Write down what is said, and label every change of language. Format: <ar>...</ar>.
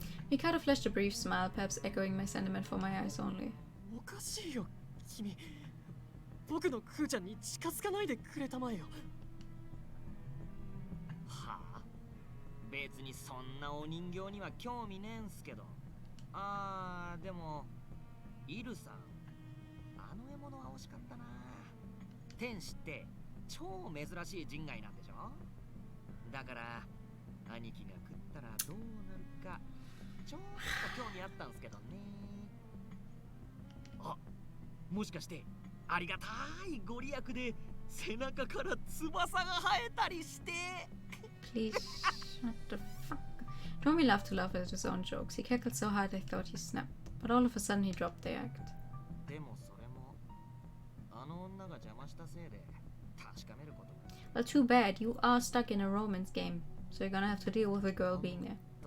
<en>Mikado flashed a brief smile, perhaps echoing my sentiment for my eyes only.</en> <ja>おかしいよ、君。僕のクーちゃんに近づかないでくれたまえよ。はあ？別にそんなお人形には興味ねえんすけど。あー、でもイルさん、あの獲物は惜しかったな。天使って超珍しい人外なんでしょ？だから兄貴が食ったらどうなるかちょっと興味あったんすけどね。あ、もしかしてありがたいご利益で背中から翼が生えたりして。</ja> <en>Please, what the fuck? Dromi loved to laugh at his own jokes. He cackled so hard I thought he snapped, but all of a sudden he dropped the act.</en> <ja>でもそれもあの女が邪魔したせいで確かめることが。</ja> <en>Well, too bad. You are stuck in a romance game, so you're gonna have to deal with a girl being there.</en>